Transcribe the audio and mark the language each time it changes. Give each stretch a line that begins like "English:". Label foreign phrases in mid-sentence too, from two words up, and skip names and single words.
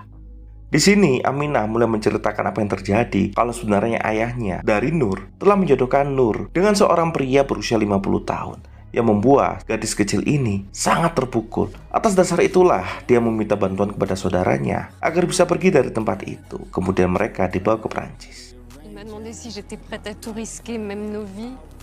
Indonesian: Di sini Aminah mulai menceritakan apa yang terjadi kalau sebenarnya ayahnya dari Nur telah menjodohkan Nur dengan seorang pria berusia 50 tahun yang membuat gadis kecil ini sangat terpukul. Atas dasar itulah dia meminta bantuan kepada saudaranya agar bisa pergi dari tempat itu. Kemudian mereka dibawa ke Prancis.
French: Il m'a demandé si j'étais prête à tout risquer, même nos vies.